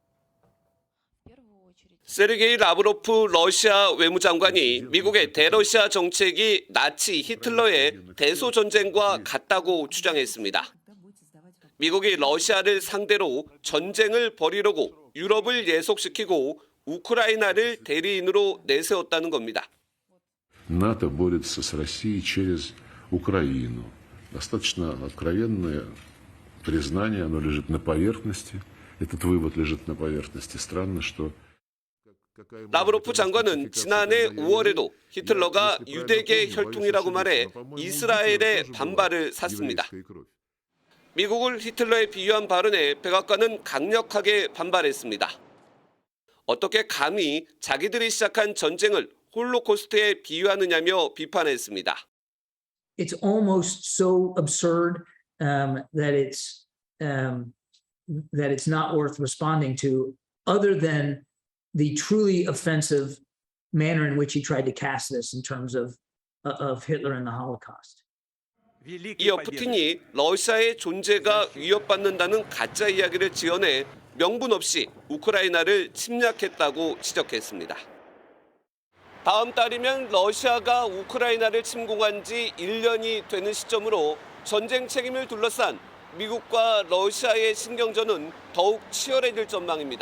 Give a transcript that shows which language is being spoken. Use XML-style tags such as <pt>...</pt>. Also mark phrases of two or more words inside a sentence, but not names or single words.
<ko>세르게이 라브로프 러시아 외무장관이 미국의 대러시아 정책이 나치 히틀러의 대소전쟁과 같다고 주장했습니다. 미국이 러시아를 상대로 전쟁을 벌이려고 유럽을 예속시키고 우크라이나를 대리인으로 내세웠다는 겁니다.</ko> <ru>НАТО борется с Россией через Украину. Достаточно откровенное признание, оно лежит на поверхности. Этот вывод лежит на поверхности. Странно, что</ru> <ko>라브로프 장관은 지난해 5월에도 히틀러가 유대계 혈통이라고 말해 이스라엘의 반발을 샀습니다. 미국을 히틀러에 비유한 발언에 백악관은 강력하게 반발했습니다. 어떻게 감히 자기들이 시작한 전쟁을 홀로코스트에 비유하느냐며 비판했습니다.</ko> <en>It's almost so absurd that it's not worth responding to, other than the truly offensive manner in which he tried to cast this in terms of Hitler and the Holocaust.</en> <ko>이어 푸틴이 러시아의 존재가 위협받는다는 가짜 이야기를 지어내 명분 없이 우크라이나를 침략했다고 지적했습니다. 다음 달이면 러시아가 우크라이나를 침공한 지 1년이 되는 시점으로 전쟁 책임을 둘러싼 미국과 러시아의 신경전은 더욱 치열해질 전망입니다.</ko>